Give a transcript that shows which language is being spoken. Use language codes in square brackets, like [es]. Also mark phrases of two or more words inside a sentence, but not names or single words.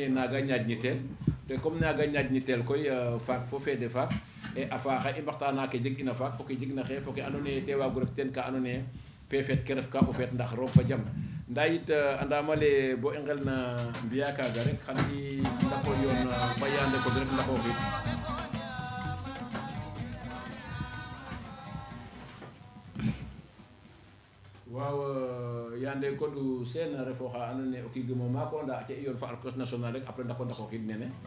[srr] yee naaga ñaƴnitel te comme naaga ñaƴnitel koy faak fo feede faak e a faaxa i mbaxtaana ke jeg ina faak fo ke jegna xee fo ke andoona yee te waagu ref teen ka andoona yee feefeet ke ref ka o feet ndax roog fa jam ndaa yit andama le bo i ngelna mbi'a kaaga rek xan i ndako yoon fa yaande ko rek ndako xiid waaw yande kodu sen refo xa andoona yee o kiigum o maako ndaa ca i yoon fa Orchestre National rek après ndako xiid nene